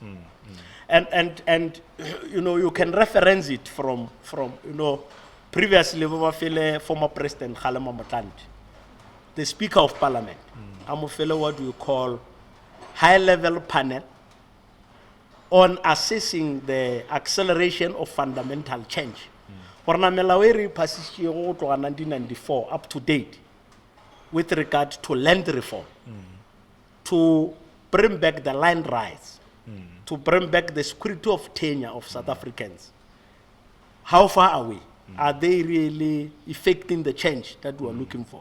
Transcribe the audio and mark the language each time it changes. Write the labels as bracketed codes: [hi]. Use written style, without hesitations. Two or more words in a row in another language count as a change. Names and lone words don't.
[en] And you can reference it from previously former President Kgalema Motlanthe, the Speaker of Parliament. I'm a fellow what we call high-level panel on assessing the acceleration of fundamental change. [nso] Gorna melao e re passitšego go tloga [en] 1994 up to date with regard to land reform, to bring back the land rights, to bring back the security of tenure of South Africans. How far are we? Are they really effecting the change that we are looking for?